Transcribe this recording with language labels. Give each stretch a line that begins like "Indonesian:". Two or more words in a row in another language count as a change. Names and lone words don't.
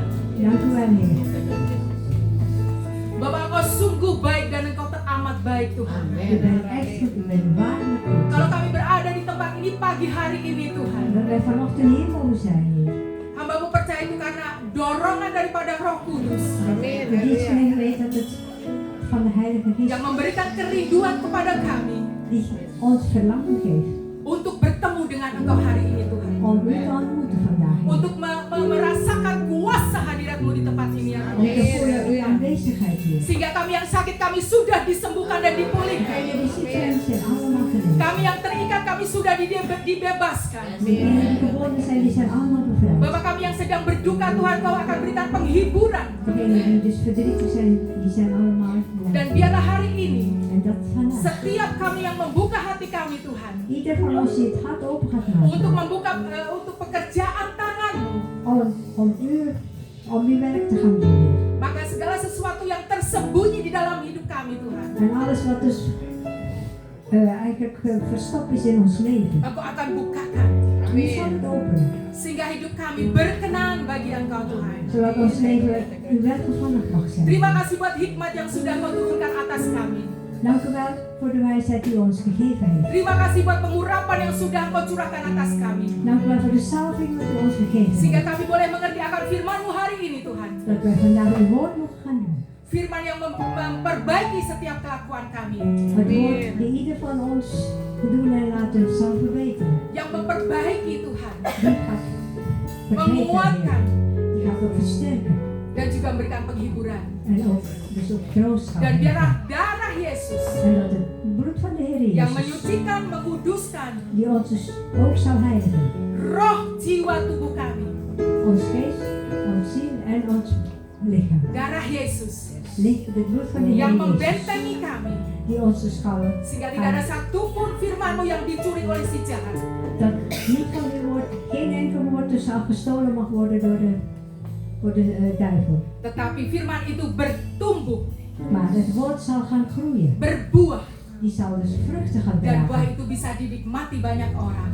Dutch: Dank u wel, Heer.
Indonesian: Bapak, Engkau sungguh baik dan Engkau teramat baik Tuhan.
Dutch: U bent echt goed, u bent waarlijk goed.
Indonesian: Kalau kami berada di tempat ini pagi hari ini Tuhan,
Dutch: En dat wij vanochtend hier mogen zijn, Heer.
Indonesian: hamba-Mu percaya itu karena dorongan daripada Roh Kudus
Dutch: U diest van Heer weet dat het van de Heilige Geest
Indonesian: yang memberikan kerinduan kepada kami
Dutch: die ons verlangen geeft
Indonesian: untuk bertemu dengan Engkau hari ini Tuhan.
Dutch: om u te ontmoeten vandaag, Heer.
Indonesian: Untuk merasakan kuasa hadirat-Mu di tempat ini ya
Dutch: Om te voelen uw aanwezigheid, Heer.
Indonesian: sehingga kami yang sakit kami sudah disembuhkan dan dipulihkan.
Dutch: En die zieke mensen zijn allemaal genezen.
Indonesian: Kami yang terikat kami sudah dibebaskan.
Dutch: Die gebonden zijn, die zijn allemaal bevrijd.
Indonesian: Bapak, kami yang sedang berduka Tuhan Kau akan berikan penghiburan.
Dutch: Degenen die dus verdrietig zijn, die zijn allemaal
Indonesian: Dan
Dutch: blij.
Indonesian: biarlah hari ini
Dutch: En dat vandaag.
Indonesian: setiap kami yang membuka hati kami Tuhan
Dutch: Ieder van ons die het hart open gaat
Indonesian: untuk
Dutch: maken.
Indonesian: membuka untuk pekerjaan tangan-Mu,
Dutch: Om uw werk te gaan doen, Heer.
Indonesian: maka segala sesuatu yang tersembunyi di dalam hidup kami Tuhan,
Dutch: En alles wat dus eigenlijk verstopt is in ons leven.
Indonesian: Engkau akan bukakan
Dutch: U zal het openen.
Indonesian: sehingga hidup kami berkenan bagi Engkau Tuhan.
Dutch: Zodat ons leven uw welgevallig mag zijn.
Indonesian: Terima kasih buat hikmat yang sudah Kau turunkan atas kami.
Dutch: Dank u wel voor de wijsheid die u ons gegeven heeft.
Indonesian: Terima kasih buat pengurapan yang sudah Kau curahkan atas kami,
Dutch: Dank u wel voor de salving die u ons gegeven
Indonesian: sehingga
Dutch: heeft.
Indonesian: kami boleh mengerti akan firman-Mu hari ini Tuhan.
Dutch: Dat wij vandaag uw woord mogen gaan doen.
Indonesian: Firman yang memperbaiki setiap kelakuan kami,
Dutch: Het woord die ieder van ons doen en laten zal verbeteren.
Indonesian: yang memperbaiki Tuhan,
Dutch: Die gaat verbeteren.
Indonesian: menguatkan,
Dutch: Heer. Die gaat ook versterken.
Indonesian: dan juga memberikan penghiburan.
Dutch: En ook dus ook troost
Indonesian: Dan
Dutch: gaan.
Indonesian: biarlah darah Yesus
Dutch: En dat het bloed van de Heer
Indonesian: yang
Dutch: Jezus,
Indonesian: menyucikan, mengkuduskan
Dutch: die ons dus ook zal heiligen.
Indonesian: roh, jiwa, tubuh kami.
Dutch: Ons geest, ons ziel en ons lichaam.
Indonesian: Darah Yesus
Dutch: Ligt het bloed van de Heer
Indonesian: yang
Dutch: Jezus,
Indonesian: membentengi kami,
Dutch: die ons dus zal
Indonesian: sehingga tidak ada satupun firman-Mu yang dicuri oleh si jahat.
Dutch: dat niet van uw woord, geen enkel woord dus al gestolen mag worden door de duivel.
Indonesian: Tetapi firman itu bertumbuh,
Dutch: Maar het woord zal gaan groeien.
Indonesian: berbuah,
Dutch: Die zal dus vruchten gaan
Indonesian: dan buah
Dutch: dragen.
Indonesian: itu bisa dinikmati banyak orang.